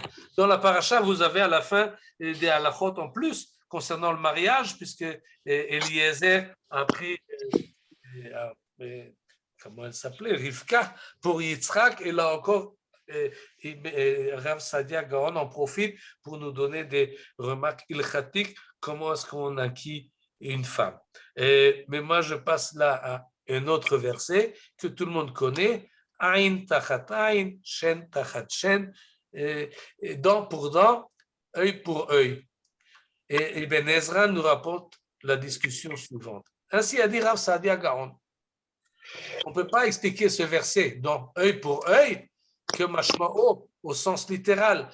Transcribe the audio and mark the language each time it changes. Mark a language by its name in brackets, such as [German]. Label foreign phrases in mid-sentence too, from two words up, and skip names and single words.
[French] Dans la paracha, vous avez à la fin des halachot en plus concernant le mariage, puisque Eliezer a pris, comment elle s'appelait, Rivka pour Yitzhak, et là encore, Rav Sadia Gaon en profite pour nous donner des remarques ilchatiques, comment est-ce qu'on acquit une femme. Mais moi, je passe là à un autre verset que tout le monde connaît, [Hebrew] עין תחת עין, שן תחת שן, [French] dent pour dent, œil pour œil. Et Ben Ezra nous rapporte la discussion suivante. Ainsi a dit Rav Sadia Gaon. On ne peut pas expliquer ce verset, donc œil pour œil, que mashma'o, au sens littéral.